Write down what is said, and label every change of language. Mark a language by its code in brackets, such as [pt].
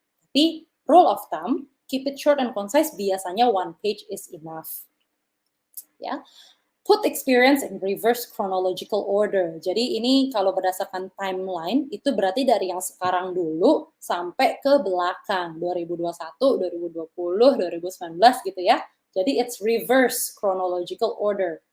[en] Tapi rule of thumb, keep it short and concise, biasanya one page is enough. Ya. Put experience in reverse chronological order. [id] Jadi ini kalau berdasarkan timeline, itu berarti dari yang sekarang dulu sampai ke belakang, 2021, 2020, 2019 gitu ya. [en] Jadi it's reverse chronological order.